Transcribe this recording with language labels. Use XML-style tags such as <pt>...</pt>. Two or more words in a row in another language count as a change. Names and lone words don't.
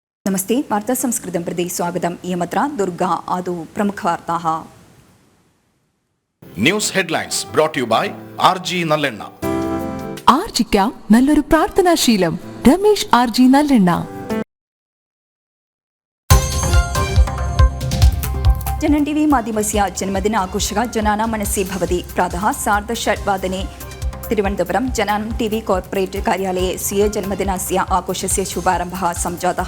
<sa>नमस्ते वार्ता संस्कृतं प्रति स्वागतम् इयमत्र दुर्गा आदौ प्रमुखवार्ताः</sa> <en>news headlines brought to you by RG നല്ലെണ്ണ.</en> <ml>ആർജിക്കാം നല്ലൊരു പ്രാർത്ഥനാശീലം. രമേശ് RG നല്ലെണ്ണ.</ml> <sa>जनन टीवी माध्यमस्य जन्मदिनाघोषः जनानां मनसि भवति. प्रातः 6:30 तिरुवनन्तपुरं जनानं टीवी कॉर्पोरेट् कार्यालये स्वीय जन्मदिनस्य आघोषस्य शुभारम्भः संजातः.</sa>